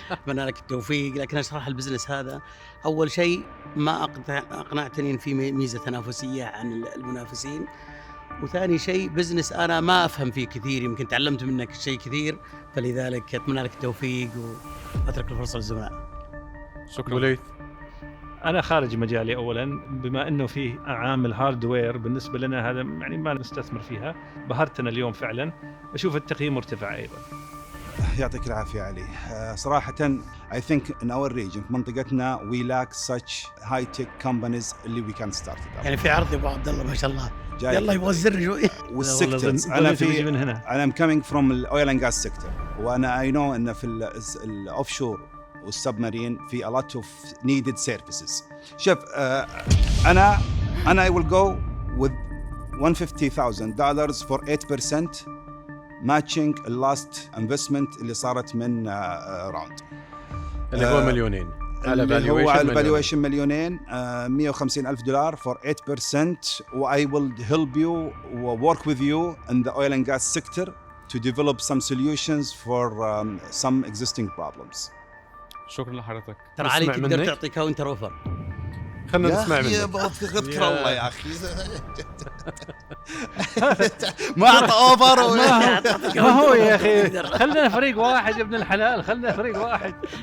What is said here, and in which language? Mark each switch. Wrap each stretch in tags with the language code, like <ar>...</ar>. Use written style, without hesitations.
<ar>اتمنى لك التوفيق، لكن اشرح البزنس هذا. اول شيء ما اقنعتني ان في ميزه تنافسيه عن المنافسين، وثاني شيء بزنس انا ما افهم فيه كثير، يمكن تعلمت منك شيء كثير، فلذلك اتمنى لك التوفيق واترك الفرصه للزملاء. شكرا. وليث، انا خارج مجالي اولا، بما انه فيه عامل هاردوير بالنسبه لنا هذا يعني ما نستثمر فيها. بهرتنا اليوم فعلا، اشوف التقييم مرتفع ايضا. يعطيك العافيه علي. صراحه</ar> <en>I think in our region</en> <ar>في منطقتنا</ar> <en>we lack such high tech companies</en> <ar>اللي</ar> <en>we can start it.</en> <ar>يعني في عرض يا ابو عبد الله ما شاء الله. يلا يبغى الزر شوي. والسكترز انا من هنا.</ar> <en>I'm coming from الاويل and gas sector,</en> <ar>وانا</ar> <en>I know</en> <ar>ان في الاوف شور والسبمارين في</ar> <en>a lot of needed services.</en> <ar>شوف انا</ar> <en>I will go with $150,000 for 8% matching the last investment</en> <ar>اللي صارت من راوند اللي هو مليونين. اللي هو على valuation مليونين.</ar> <en>$150,000 for 8%. I will help you work with you in the oil and gas sector to develop some solutions for some existing problems.</en> <ar>شكرا لحضرتك. ترى علي تقدر تعطي كاونتر اوفر. خلنا نسمع منك. اذكر الله يا اخي. ما اعطى اوفر. ما هو يا اخي، خلنا فريق واحد يا ابن الحلال، خلنا فريق واحد.</ar>